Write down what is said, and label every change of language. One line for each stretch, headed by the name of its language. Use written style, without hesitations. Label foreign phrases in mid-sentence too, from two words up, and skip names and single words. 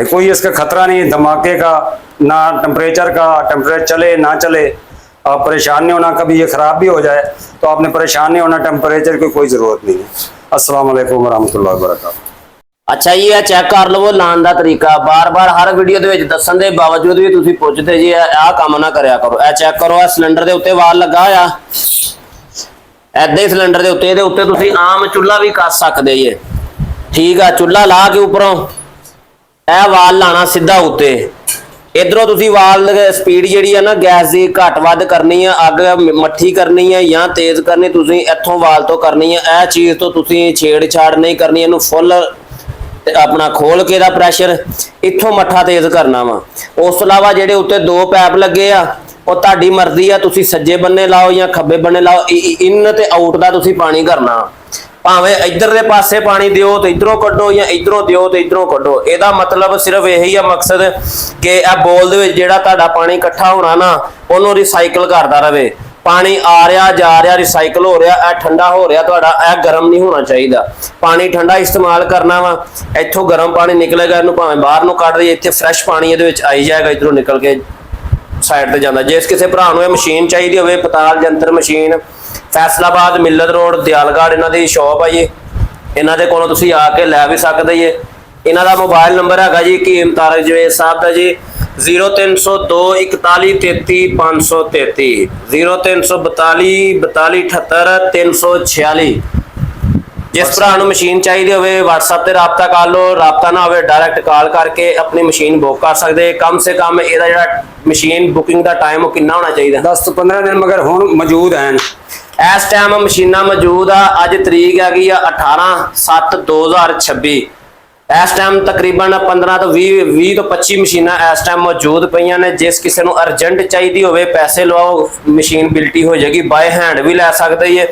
Urdu: کوئی اس کا خطرہ نہیں، دھماکے کا نا، ٹمپریچر کا، ٹمپریچر چلے نا چلے، آپ پریشان نہیں ہونا. کبھی یہ خراب بھی ہو جائے تو آپ نے پریشان نہیں ہونا، ٹمپریچر کی کوئی ضرورت نہیں ہے.
Arabic: السلام عليكم ورحمة الله وبركاته.
Urdu: اچھا جی، یہ چیک کر لوو لانے کا طریقہ.
Punjabi: ਬਾਰ ਬਾਰ ਹਰ ਵੀਡੀਓ ਕੇ ਦੱਸਣ ਕੇ ਬਾਵਜੂਦ ਭੀ ਤੁਸੀਂ ਪੁੱਛਦੇ ਜੀ ਆ ਕਾਮ ਨਾ ਕਰਿਆ ਕਰੋ। ਏ ਚੈੱਕ ਕਰੋ, ਸਿਲੰਡਰ ਕੇ ਉੱਤੇ ਵਾਲ ਲੱਗਾ ਆ, ਐਦਾਂ ਹੀ ਸਿਲੰਡਰ ਕੇ ਉੱਤੇ, ਉੱਤੇ ਤੁਸੀਂ ਆਮ ਚੁੱਲ੍ਹਾ ਭੀ ਕੱਸ ਸਕਦੇ ਜੇ। ਠੀਕ ਹੈ, ਚੁੱਲ੍ਹਾ ਲਾ ਕੇ ਉਪਰੋਂ ਇਹ ਵਾਲ ਲਾਣਾ ਸਿੱਧਾ ਉੱਤੇ। ਇਧਰੋਂ ਤੁਸੀਂ ਵਾਲ ਸਪੀਡ ਜਿਹੜੀ ਹੈ ਨਾ ਗੈਸ ਕੀ ਘਟ ਵਧ ਕਰਨੀ ਹੈ, ਅੱਗ ਮੱਠੀ ਕਰਨੀ ਹੈ ਯਾ ਤੇਜ਼ ਕਰਨੀ, ਤੁਸੀਂ ਇੱਥੋਂ ਵਾਲ ਤੋ ਕਰਨੀ ਹੈ। ਯਹ ਚੀਜ਼ ਤੋ ਤੁਸੀਂ ਛੇੜਛਾੜ ਨਹੀਂ ਕਰਨੀ, ਇਹਨੂੰ ਫੁੱਲ ਅਪਨਾ ਖੋਲ੍ਹ ਕੇ ਦਾ ਪ੍ਰੈਸ਼ਰ ਇੱਥੋਂ ਮੱਠਾ ਤੇਜ਼ ਕਰਨਾ ਵਾ। ਉਸ ਤੋ ਇਲਾਵਾ ਜਿਹੜੇ ਉੱਤੇ 2 ਪੈਪ ਲੱਗੇ ਆ, ਉਹ ਤੁਹਾਡੀ ਮਰਜ਼ੀ ਆ, ਤੁਸੀਂ ਸੱਜੇ ਬੰਨੇ ਲਾਓ ਜਾਂ ਖੱਬੇ ਬੰਨੇ ਲਾਓ। ਇਨ ਤੇ ਆਊਟ ਦਾ ਤੁਸੀਂ ਪਾਣੀ ਕਰਨਾ, ਭਾਵੇਂ ਇੱਧਰ ਦੇ ਪਾਸੇ ਪਾਣੀ ਦਿਓ ਤੇ ਇੱਧਰੋਂ ਕੱਢੋ ਜਾਂ ਇੱਧਰੋਂ ਦਿਓ ਤੇ ਇੱਧਰੋਂ ਕੱਢੋ। ਇਹਦਾ ਮਤਲਬ ਸਿਰਫ ਇਹੀ ਆ ਮਕਸਦ ਕਿ ਇਹ ਬੋਲ ਦੇ ਵਿੱਚ ਜਿਹੜਾ ਤੁਹਾਡਾ ਪਾਣੀ ਇਕੱਠਾ ਹੋਣਾ ਨਾ, ਉਹਨੂੰ ਰਿਸਾਈਕਲ ਕਰਦਾ ਰਹੇ।
Urdu: پانی آ رہا جا رہا ری سائیکل ہو رہا، یہ ٹھنڈا ہو رہا تہاڈا، یہ گرم نہیں ہونا چاہیے.
Punjabi: ਪਾਣੀ ਠੰਡਾ ਇਸਤੇਮਾਲ ਕਰਨਾ ਵਾ, ਇੱਥੋਂ ਗਰਮ ਪਾਣੀ ਨਿਕਲੇਗਾ, ਇਹਨੂੰ ਭਾਵੇਂ ਬਾਹਰ ਨੂੰ ਕੱਢ ਦਈਏ, ਇੱਥੇ ਫ੍ਰੈਸ਼ ਪਾਣੀ ਇਹਦੇ ਵਿੱਚ ਆਈ ਜਾਏਗਾ, ਇਧਰੋਂ ਨਿਕਲ ਕੇ ਸਾਈਡ ਤੇ ਜਾਂਦਾ। ਜਿਸ ਕਿਸੀ ਭਰਾ ਨੂੰ ਮਸ਼ੀਨ ਚਾਹੀਏ ਹੋਵੇ, ਪਤਾਲ ਜੰਤਰ ਮਸ਼ੀਨ ਫੈਸਲਾਬਾਦ ਮਿਲਤ ਰੋਡ ਦਿਆਲਗੜ੍ਹ ਇਹਨਾਂ ਦੀ ਸ਼ਾਪ ਆ ਜੀ। ਇਹਨਾਂ ਦੇ ਕੋਲੋਂ ਤੁਸੀਂ ਆ ਕੇ ਲੈ ਵੀ ਸਕਦੇ ਜੀ। ਇਹਨਾਂ ਦਾ
English: mobile number
Punjabi: ਹੈਗਾ ਜੀ ਹਕੀਮ ਤਾਰਿਕ ਜਵੇਦ ਸਾਹਿਬ ਦਾ ਜੀ 0302 41 33 533 0342 42 78 346। ਜਿਸ ਭਰਾ ਨੂੰ ਮਸ਼ੀਨ ਚਾਹੀਦੀ ਹੋਵੇ WhatsApp ਤੇ ਰਾਬਤਾ ਕਰ ਲਓ, ਰਾਬਤਾ ਨਾ ਹੋਵੇ
English: direct call
Punjabi: ਕਰਕੇ ਆਪਣੀ ਮਸ਼ੀਨ ਬੁੱਕ ਕਰ ਸਕਦੇ।
Urdu: کم سے کم
Punjabi: ਇਹਦਾ ਜਿਹੜਾ ਮਸ਼ੀਨ ਬੁਕਿੰਗ ਦਾ ਟਾਈਮ ਉਹ ਕਿੰਨਾ ਹੋਣਾ ਚਾਹੀਦਾ? 10 ਤੋਂ 15 ਦਿਨ ਮਗਰ ਹੁਣ ਮੌਜੂਦ ਹੈਂ। ਇਸ ਟਾਈਮ ਮਸ਼ੀਨਾਂ ਮੌਜੂਦ ਆ। ਅੱਜ ਤਰੀਕ ਹੈਗੀ ਆ 18/7/2026। ਇਸ ਟਾਈਮ ਤਕਰੀਬਨ 15 ਤੋਂ 20 ਤੋਂ 25 ਮਸ਼ੀਨਾਂ ਇਸ ਟਾਈਮ ਮੌਜੂਦ ਪਈਆਂ ਨੇ। ਜਿਸ ਕਿਸੇ ਨੂੰ ਅਰਜੈਂਟ ਚਾਹੀਦੀ ਹੋਵੇ ਪੈਸੇ ਲਵਾਓ, ਮਸ਼ੀਨ ਬਿਲਟੀ ਹੋ ਜਾਏਗੀ,
English: by hand
Punjabi: ਵੀ ਲੈ ਸਕਦੇ ਜੇ।